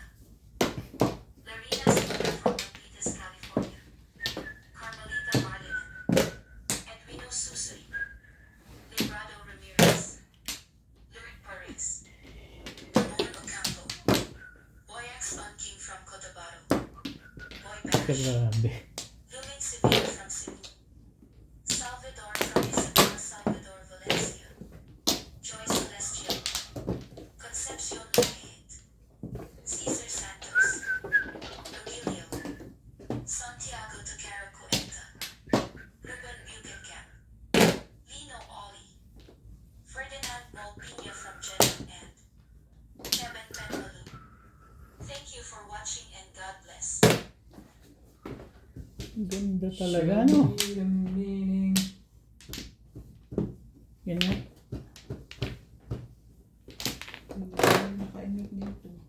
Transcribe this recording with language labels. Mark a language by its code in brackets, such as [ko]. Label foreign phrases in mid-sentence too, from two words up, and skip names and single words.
[en] Larina Silva from Milpitas, California. Carmelita Marlinen. Edwino Susuri. Librado Ramirez. Lurid Perez. Ramon Ocampo. Boyax on King from Cotabato. Boy Bash. Grabe. Lumin Sevilla from Cebu. Salvador from Isabela Salvador Valencia. Joy Celestial. Concepcion Lumayet. Caesar Santos. Lugilio. Santiago Takara Cuenta. Ruben Buchenkamp. Lino Oli. Ferdinand Molpina from Jeddah and Kevin Penmalu. Thank you for watching and God bless. [tl] Ganda talaga, no? [en] the meaning. [tl] Yan nga. Nakainit dito.